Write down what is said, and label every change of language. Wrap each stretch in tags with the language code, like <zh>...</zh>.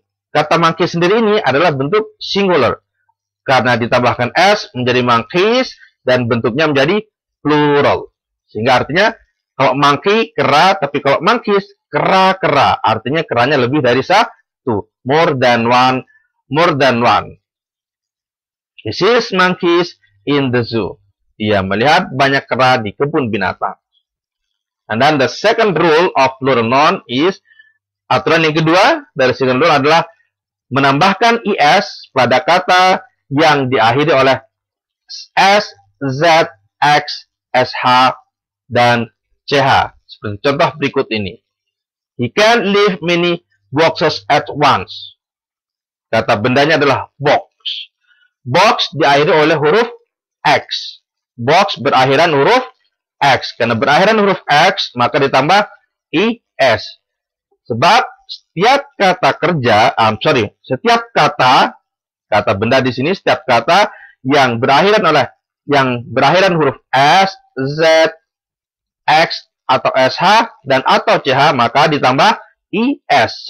<id>Kata monkey sendiri ini adalah bentuk singular. Karena ditambahkan s menjadi monkeys dan bentuknya menjadi plural. Sehingga artinya kalau monkey kera, tapi kalau monkeys kera-kera. Artinya keranya lebih dari satu.</id> <en>More than one. He sees monkeys in the zoo.</en> <id>Dia melihat banyak kera di kebun binatang.</id> <en>And then the second rule of plural noun is,</en> <id>aturan yang kedua dari singular noun adalah menambahkan is pada kata yang diakhiri oleh s, z, x, sh, dan ch. Seperti contoh berikut ini.</id> <en>He can lift many boxes at once.</en> <id>Kata bendanya adalah box. Box diakhiri oleh huruf x. Box berakhiran huruf x. Karena berakhiran huruf x, maka ditambah is. Sebab setiap kata kerja, setiap kata benda di sini, setiap kata yang berakhiran huruf s, z, x, atau sh, dan atau ch, maka ditambah is.</id>